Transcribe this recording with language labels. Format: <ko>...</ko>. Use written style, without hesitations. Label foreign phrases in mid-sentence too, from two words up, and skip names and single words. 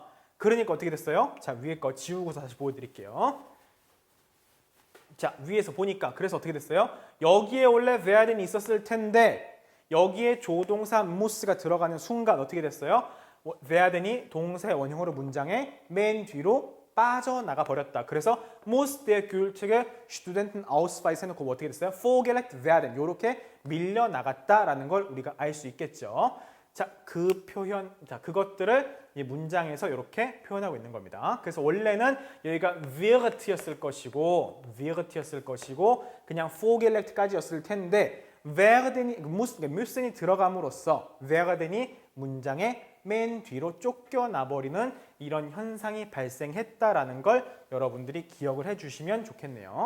<ko>그러니까 어떻게 됐어요? 자, 위에 거 지우고서 다시 보여드릴게요. 자, 위에서 보니까 그래서 어떻게 됐어요? 여기에 원래 werden이 있었을 텐데 여기에 조동사 mus가 들어가는 순간 어떻게 됐어요? werden이 동사의 원형으로 문장의 맨 뒤로 빠져나가 버렸다. 그래서</ko> <de>muss der gültige Studentenausweis</de> <ko>해놓고 뭐 어떻게 됐어요?</ko> <de>vorgelegt werden</de> <ko>이렇게 밀려나갔다라는 걸 우리가 알 수 있겠죠. 자, 그 표현, 자 그것들을 이 문장에서 이렇게 표현하고 있는 겁니다. 그래서 원래는 여기가 wirt였을 것이고 그냥 vorgelegt까지였을 텐데 werden이 mussen이 들어감으로써 werden이 문장의 맨 뒤로 쫓겨나 버리는 이런 현상이 발생했다라는 걸 여러분들이 기억을 해주시면 좋겠네요.</ko>